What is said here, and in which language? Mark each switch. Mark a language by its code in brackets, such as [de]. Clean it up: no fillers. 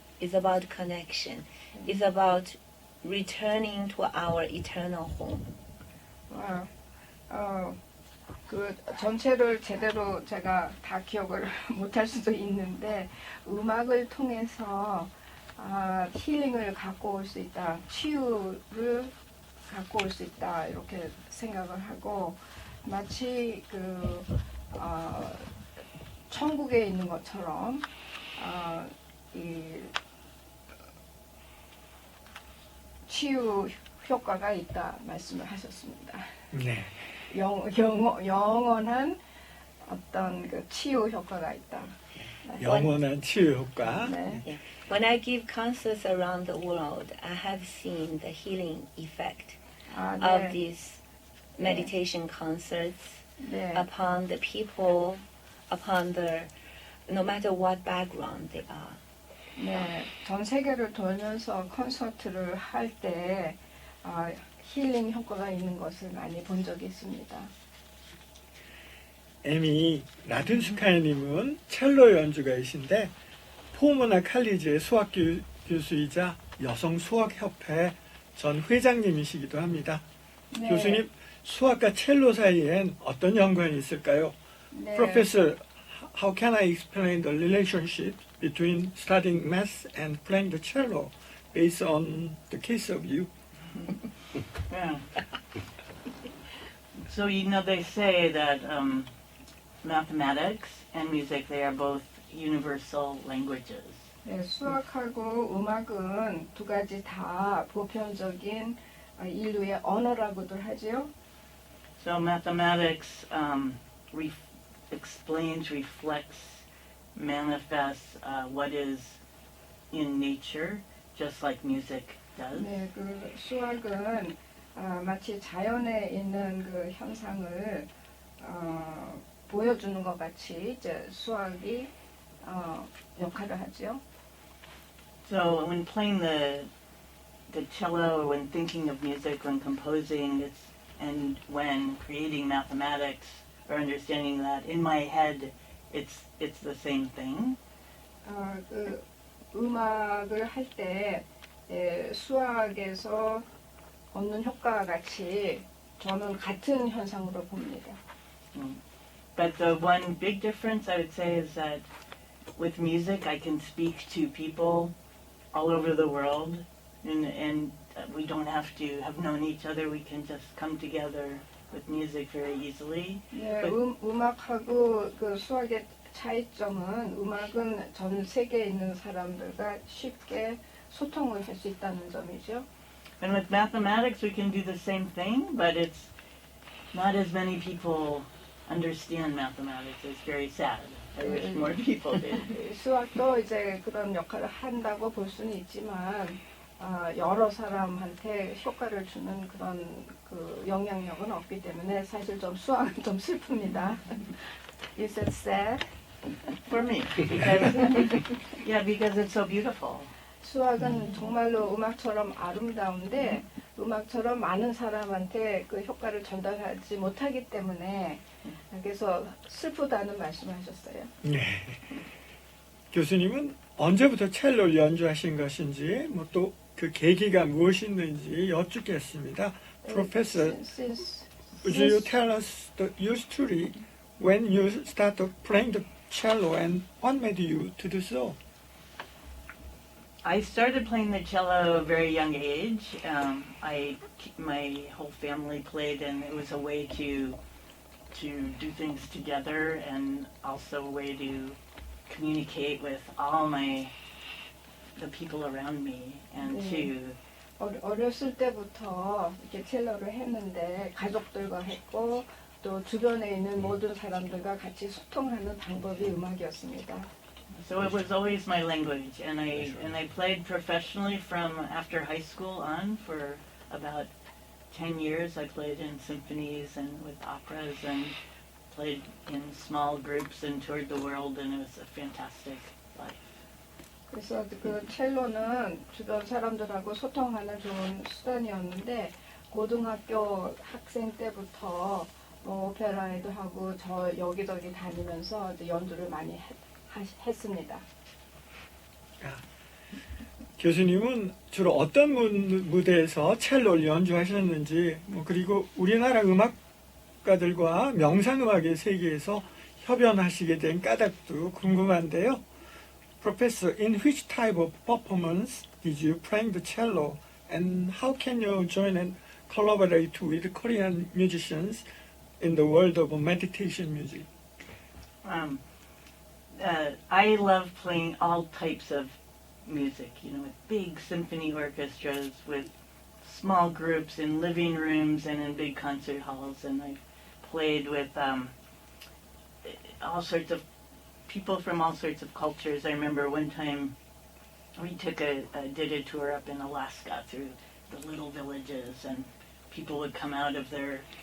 [en] It's about connection. It's about returning to our eternal home. [ko] 그 전체를 제대로 제가 다 기억을 못할 수도 있는데 음악을 통해서 힐링을 갖고 올 수 있다, 치유를 갖고 올 수 있다 이렇게 생각을 하고 마치 그 천국에 있는 것처럼 이 치유 효과가 있다 말씀을 하셨습니다. 네. 영원한 어떤 그 치유 효과가 있다. 영원한 치유 효과. 네. [en] Yeah. When I give concerts around the world, I have seen the healing effect 아, of this meditation concerts [ko] 네. [en] upon the people, upon the no matter what background they are. [ko] 네, 전 세계를 돌면서 콘서트를 할 때 힐링 효과가 있는 것을 많이 본 적이 있습니다. 에미 라든스카이님은 첼로 연주가이신데 포모나 칼리지의 수학 교수이자 여성 수학협회 전 회장님이시기도 합니다. 네, 교수님, 수학과 첼로 사이엔 어떤 연관이 있을까요? 네, [en] Professor, how can I explain the relationship between studying math and playing the cello based on the case of you? Yeah. So they say that mathematics and music, they are both universal languages. [ko] 네, 수학하고 음악은 두 가지 다 보편적인 인류의 언어라고들 하지요. [en] So mathematics explains, reflects, manifests what is in nature, just like music does. [ko] 네, 그 수학은 마치 자연에 있는 그 현상을 보여주는 것 같이 이제 수학이 역할을 하죠. [en] So when playing the cello, or when thinking of music, when composing, and when creating mathematics, or understanding that in my head, it's the same thing. [ko] 그 음악을 할 때 수학에서 얻는 효과와 같이 저는 같은 현상으로 봅니다. [en] But the one big difference I would say is that with music, I can speak to people all over the world, and we don't have to have known each other. We can just come together with music very easily. [ko] 네, 음악하고 그 수학의 차이점은 음악은 전 세계에 있는 사람들과 쉽게 소통을 할 수 있다는 점이죠. [en] And with mathematics, we can do the same thing, but it's not as many people understand mathematics. It's very sad. I wish more people did. [ko] 수학도 이제 그런 역할을 한다고 볼 수는 있지만 여러 사람한테 효과를 주는 그런 그 영향력은 없기 때문에 사실 좀 수학은 좀 슬픕니다. [en] Is it sad? For me, because, yeah, because it's so beautiful. [ko] 수학은 정말로 음악처럼 아름다운데 음악처럼 많은 사람한테 그 효과를 전달하지 못하기 때문에 그래서 슬프다는 말씀하셨어요. 네. 교수님은 언제부터 첼로를 연주하신 것인지, 뭐 또 그 계기가 무엇이었는지 여쭙겠습니다. [en] Professor, would you tell us your story when you started playing the cello and what made you to do so? I started playing the cello at a very young age. My whole family played, and it was a way to do things together, and also a way to communicate with all the people around me, and [ko] 어렸을 때부터 이렇게 첼로를 했는데 가족들과 했고 또 주변에 있는 모든 사람들과 같이 소통하는 방법이 음악이었습니다. [en] So it was always my language, and I played professionally from after high school on for about 10 years. I played in symphonies and with operas, and played in small groups and toured the world, and it was a fantastic life. [ko] 그래서 그 첼로는 주변 사람들하고 소통하는 좋은 수단이었는데 고등학교 학생 때부터 뭐 오페라에도 하고 저 여기저기 다니면서 이제 연주를 많이 했습니다. 교수님은 주로 어떤 무대에서 첼로를 연주하셨는지, 그리고 우리나라 음악가들과 명상음악의 세계에서 협연하시게 된 까닭도 궁금한데요. [en] Professor, in which type of performance did you play the cello, and how can you join and collaborate with Korean musicians in the world of meditation music? I love playing all types of music, with big symphony orchestras, with small groups in living rooms and in big concert halls, and I've played with all sorts of people from all sorts of cultures. I remember one time we did a tour up in Alaska through the little villages, and people would come out of their